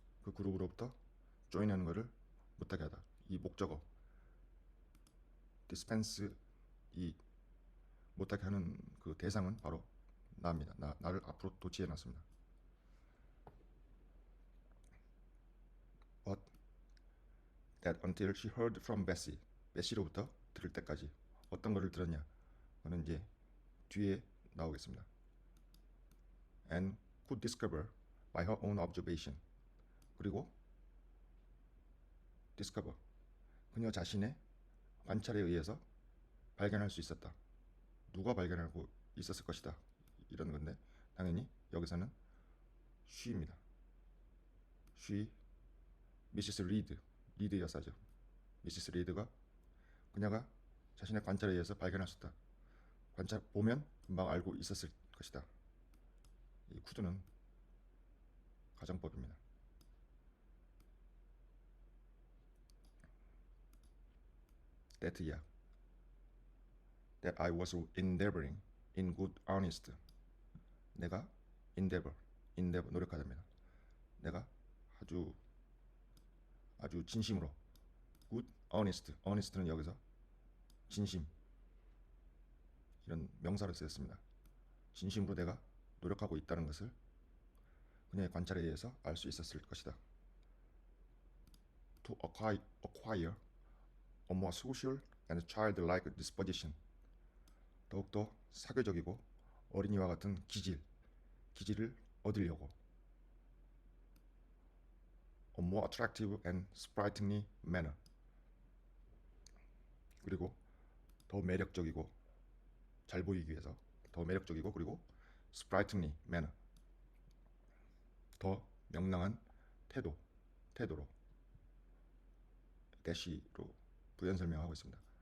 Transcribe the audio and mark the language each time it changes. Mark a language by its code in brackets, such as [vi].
[ko] 그 그룹으로부터 join하는 것을 못하게 하다. 이 목적어 dispense 이 못하게 하는 그 대상은 바로 나입니다. 나를 앞으로 도치해 놨습니다. [en] But that until she heard from Bessie, [ko] 베시로부터 들을 때까지 어떤 거를 들었냐? 그는 이제 뒤에 나오겠습니다. [en] And could discover by her own observation. [ko] 그리고 discover 그녀 자신의 관찰에 의해서 발견할 수 있었다. 누가 발견하고 있었을 것이다. 이런 건데 당연히 여기서는 she입니다. she, 미시스 리드 여사죠. 미시스 리드가 그녀가 자신의 관찰에 의해서 발견할 수 있다. 관찰 보면 금방 알고 있었을 것이다. 이 쿠드는 가정법입니다. [en] that I was endeavoring in good earnest. [ko] 내가 endeavor 노력하답니다. 내가 아주 진심으로 [en] good earnest [ko] 는 여기서 진심 이런 명사를 쓰였습니다. 진심으로 내가 노력하고 있다는 것을 그녀의 관찰에 의해서 알 수 있었을 것이다. [en] To acquire a more social and childlike disposition. [ko] 더욱더 사교적이고 어린이와 같은 기질을 얻으려고. [en] A more attractive and sprightly manner. [ko] 그리고 더 매력적이고 잘 보이기 위해서 더 매력적이고 그리고 [en] sprightly manner. [ko] 더 명랑한 태도로 대시로 부연 설명하고 있습니다.